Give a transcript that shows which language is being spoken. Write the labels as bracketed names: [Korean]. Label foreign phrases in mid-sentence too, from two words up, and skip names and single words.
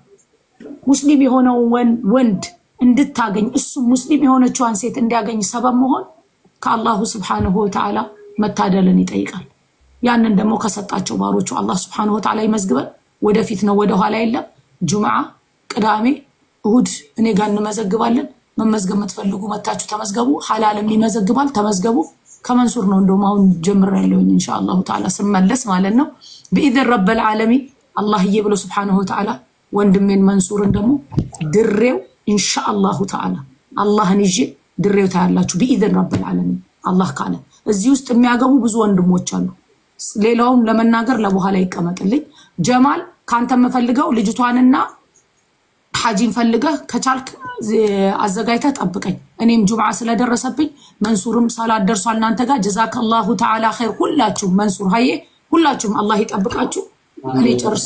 [Amharic] ሙስሊም የሆነው ወንድ እንድታገኝ እሱ ሙስሊም የሆነችዋን ሴት እንዲያገኝ ሰበብ መሆን ከአላህ [Arabic] سبحانه وتعالى [Amharic] መታደልን ይጠይቃል ያንን ደግሞ ከሰጣቸው ባሮቹ አላህ [Arabic] سبحانه وتعالى [Amharic] ይመዝግበን ወደፊት ነው ወደ ኋላ የለም ጁምዓ ቅዳሜ እሁድ እኔ ጋር እንመዘግባለን መመዝገብ የምትፈልጉ መታችሁ ተመዝገቡ ሐላልም ይመዘግባል ተመዝገቡ ከመንሱር ነው እንደውም አሁን ጀምራለሁ [Arabic] إن شاء الله تعالى [Amharic] ስመለስ ማለት ነው [Arabic] بإذن رب العالمين [Amharic] الله ይብሎ [Arabic] سبحانه وتعالى [Amharic] ወንድሜን መንሱርን ደግሞ ድሬው [Arabic] إن شاء الله تعالى [Amharic] አላህን ይዤ ድሬው ታያላችሁ [Arabic] بإذن رب العالمين [Amharic] አላህ ካለ እዚህ ውስጥ የሚያገቡ ብዙ ወንድሞች አሉ ሌላውም ለመናገር ለበኋላ ይቀመጥልኝ ጀማል ካንተ መፈልገው ልጅቷንና ሐጂን ፈልገህ ከቻልክ አዘጋጅተህ ጠብቀኝ እኔም ጁምዓ ስለደረሰብኝ መንሱርም ሰላት ደርሷል እናንተ ጋር [Arabic] جزاك الله تعالى خير [Amharic] ሁላችሁም መንሱር ሀዬ ሁላችሁም አላህ ይጠብቃችሁ እኔ ጨርስ